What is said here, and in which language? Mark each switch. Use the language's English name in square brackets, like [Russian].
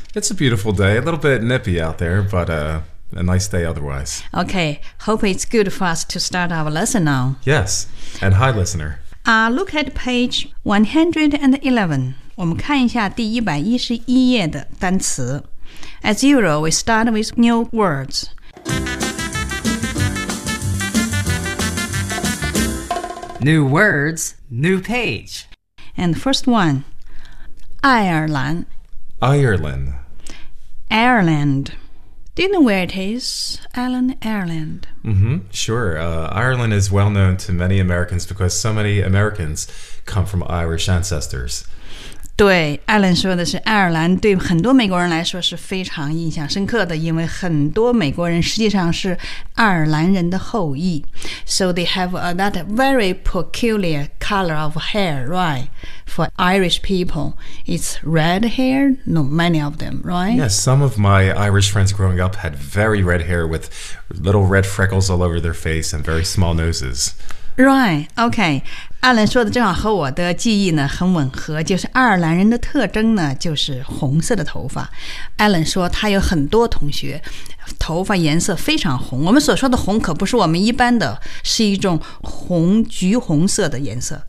[English] It's a beautiful day, a little bit nippy out there, but a nice day otherwise. Okay, hope it's good for us to start our lesson now. Yes, and hi listener. Look at page 111. [Chinese] 我们看一下第111页的单词。 [English] As usual, we start with new words. New words, new page. And the first one, Ireland. Ireland. Ireland. Do you know where it is, Alan? Ireland. Mm-hmm, sure. Ireland is well known to many Americans because so many Americans come from Irish ancestors. [Chinese] 对 ,Alan 说的是爱尔兰对很多美国人来说是非常印象深刻的，因为很多美国人实际上是爱尔兰人的后裔。 [English] So they have that very peculiar color of hair, right? For Irish people, it's red hair, not many of them, right? Yes, some of my Irish friends growing up had very red hair with little red freckles all over their face and very small noses. Right, okay. [Chinese] Alan 说的正好和我的记忆呢很吻合，就是爱尔兰人的特征呢就是红色的头发。 Alan 说他有很多同学头发颜色非常红，我们所说的红可不是我们一般的，是一种红橘红色的颜色。